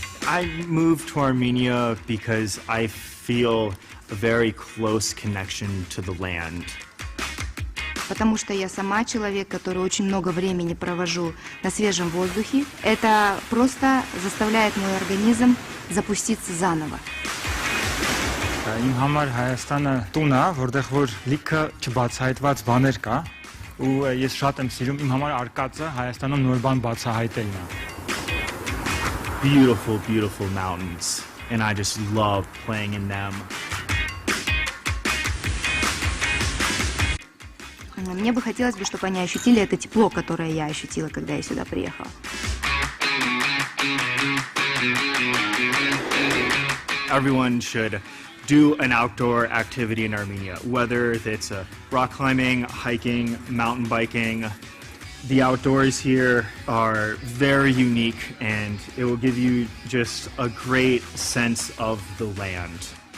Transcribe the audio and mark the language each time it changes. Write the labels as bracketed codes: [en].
[en] I moved to Armenia because I feel a very close connection to the land. [ru] потому что я сама человек, который очень много времени провожу на свежем воздухе. Это просто заставляет мой организм запуститься заново. [hy] Իմ համար Հայաստանը տուն է, որտեղ որ լիքը չբացահայտված բաներ կա, ու ես շատ եմ սիրում իմ համար արկածը Հայաստանում նոր բան բացահայտելն է. [en] Beautiful, beautiful mountains, and I just love playing in them. [ru] Мне бы хотелось, чтобы они ощутили это тепло, которое я ощутила, когда я сюда приехала. [en] Everyone should do an outdoor activity in Armenia, whether it's rock climbing, hiking, mountain biking. The outdoors here are very unique, and it will give you just a great sense of the land.